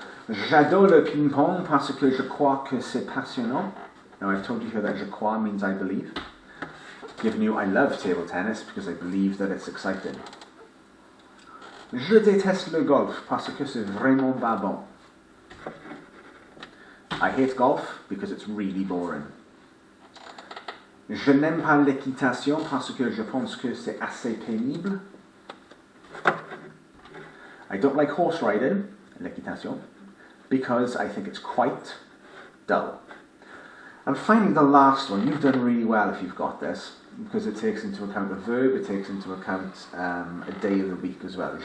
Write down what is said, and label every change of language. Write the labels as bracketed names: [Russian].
[French] J'adore le ping-pong parce que je crois que c'est passionnant. [English] Now I've told you here that je crois means I believe. Giving you I love table tennis because I believe that it's exciting. [French] Je déteste le golf parce que c'est vraiment pas bon. [English] I hate golf because it's really boring. [French] Je n'aime pas l'équitation parce que je pense que c'est assez pénible. [English] I don't like horse riding, l'équitation, because I think it's quite dull. And finally, the last one. You've done really well if you've got this, because it takes into account a verb, it takes into account a day of the week as well.